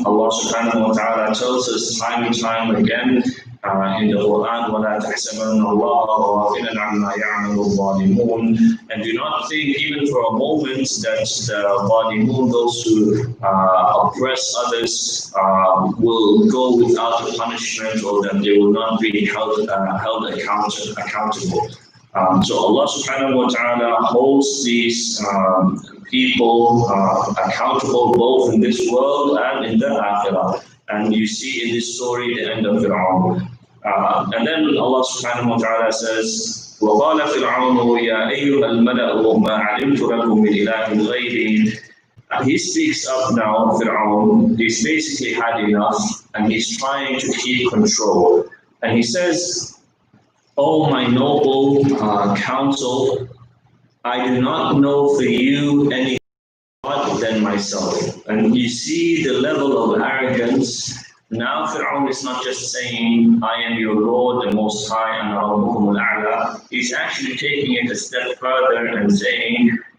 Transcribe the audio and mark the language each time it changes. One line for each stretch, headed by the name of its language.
English: Allah subhanahu wa ta'ala tells us time and time again in the Quran, وَلَا تَحْسَبَنَّ اللَّهَ غَافِلًا عَمَّا يَعْمَلُ الظَّالِمُونَ, and do not think even for a moment that the ظالمون, those who oppress others, will go without a punishment, or that they will not be held accountable. So Allah subhanahu wa ta'ala holds these people accountable both in this world and in the akhirah. And you see in this story the end of Fir'aun.
Arabic: And then Allah subhanahu wa ta'ala says, وَقَالَ فِرْعَوْنُ يَا أَيُّهَا الْمَلَأُ مَا عَلِمْتُ لَكُم مِّنْ إِلَٰهٍ غَيْرِي.
English: He speaks up now, Fir'aun. He's basically had enough and he's trying to keep control. And he says, oh my noble counsel, I do not know for you any God than myself. And you see the level of arrogance. Now Fir'aun is not just saying, I am your Lord, the Most High, and Rabbukum al-A'la. He's actually taking it a step further and saying,